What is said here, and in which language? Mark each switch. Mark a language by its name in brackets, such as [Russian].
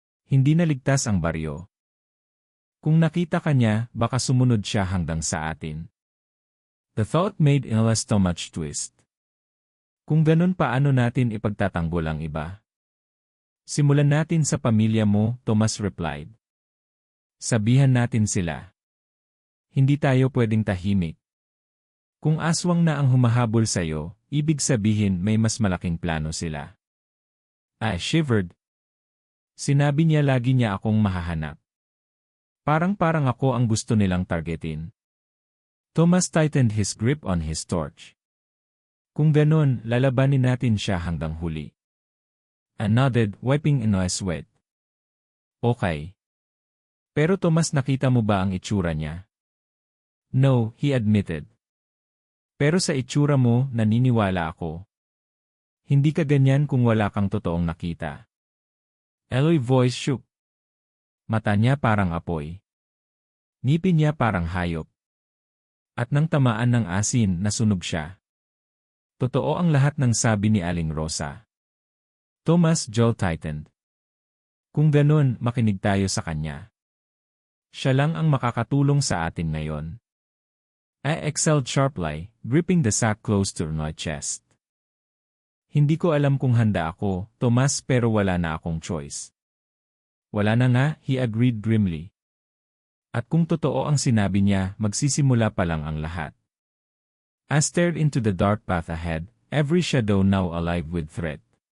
[Filipino] Hindi na ligtas ang baryo. Kung nakita ka niya, baka sumunod siya hanggang sa atin. [English] The thought made my stomach twist. [Filipino] Kung ganun, paano natin ipagtatanggol ang iba? Simulan natin sa pamilya mo, [English] Thomas replied. [Filipino] Sabihan natin sila. Hindi tayo pwedeng tahimik. Kung aswang na ang humahabol sa'yo, ibig sabihin may mas malaking plano sila. [English] I shivered. [Filipino] Sinabi niya lagi niya akong mahahanap. Parang ako ang gusto nilang targetin. [English] Thomas tightened his grip on his torch. [Filipino] Kung ganun, lalabanin natin siya hanggang huli. [English] I nodded, wiping my sweat. Okay. [Filipino] Pero Thomas, nakita mo ba ang itsura niya? [English] No, he admitted. [Filipino] Pero sa itsura mo, naniniwala ako. Hindi ka ganyan kung wala kang totoong nakita. [English] Eloy's voice shook. [Filipino] Mata niya parang apoy. Ngipin niya parang hayop. At nang tamaan ng asin, nasunog siya. Totoo ang lahat ng sabi ni Aling Rosa. [English] Thomas' jaw tightened. [Filipino] Kung ganun, makinig tayo sa kanya. Siya lang ang makakatulong sa atin ngayon. [English] I exhaled sharply, gripping the sack close to my chest. [Filipino] Hindi ko alam kung handa ako, Thomas, pero wala na akong choice. Wala na nga, [English] he agreed grimly. [Filipino] At kung totoo ang sinabi niya, magsisimula pa lang ang lahat. [English] I stared into the dark path ahead, every shadow now alive with threat.